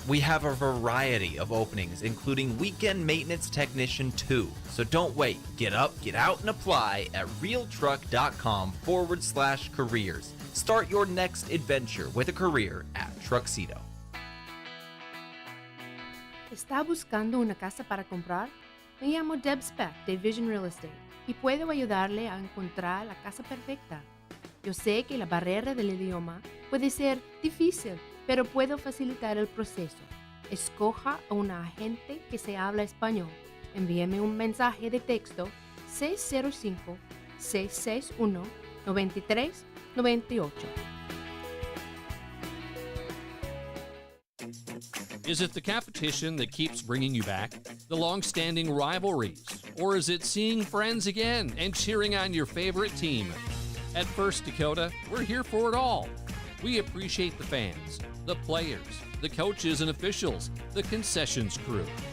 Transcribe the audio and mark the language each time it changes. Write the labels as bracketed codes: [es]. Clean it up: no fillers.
[en] We have a variety of openings, including weekend maintenance technician 2. So don't wait. Get up, get out, and apply at realtruck.com/careers. Start your next adventure with a career at Truxedo. [es] ¿Está buscando una casa para comprar? Me llamo Deb Speck de Vision Real Estate y puedo ayudarle a encontrar la casa perfecta. Yo sé que la barrera del idioma puede ser difícil, pero puedo facilitar el proceso. Escoja a un agente que se habla español. Envíeme un mensaje de texto 605-661-9398. [en] Is it the competition that keeps bringing you back? The long-standing rivalries? Or is it seeing friends again and cheering on your favorite team? At First Dakota, we're here for it all. We appreciate the fans, the players, the coaches and officials, the concessions crew.